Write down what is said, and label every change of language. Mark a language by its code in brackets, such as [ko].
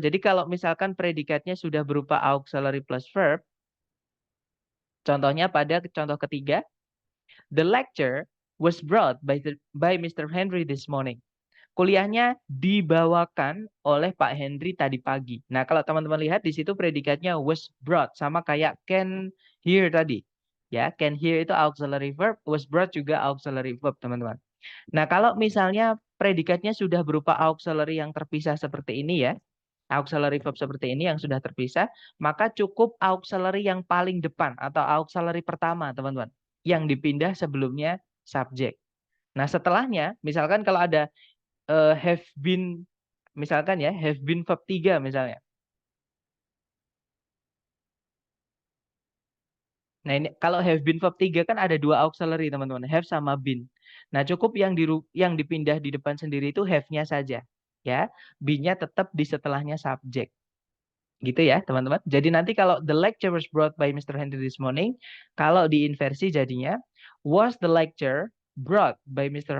[id] Jadi kalau misalkan predikatnya sudah berupa auxiliary plus verb, contohnya pada contoh ketiga, [en] the lecture was brought by Mr. Henry this morning. [id] Kuliahnya dibawakan oleh Pak Henry tadi pagi. Nah, kalau teman-teman lihat di situ predikatnya was brought sama kayak can hear tadi. Ya, can hear itu auxiliary verb, was brought juga auxiliary verb, teman-teman. Nah, kalau misalnya predikatnya sudah berupa auxiliary yang terpisah seperti ini ya, auxiliary verb seperti ini yang sudah terpisah, maka cukup auxiliary yang paling depan atau auxiliary pertama, teman-teman, yang dipindah sebelumnya subjek. Nah, setelahnya, misalkan kalau ada have been, misalkan ya, have been verb 3 misalnya. Nah, ini kalau have been verb 3 kan ada dua auxiliary, teman-teman, have sama been. Nah, cukup yang dipindah di depan sendiri itu have-nya saja, ya. Be-nya tetap di setelahnya subjek. Gitu ya, teman-teman. Jadi nanti kalau [en] the lecture was brought by Mr. Henry this morning, [id] kalau diinversi jadinya [en] was the lecture brought by Mr.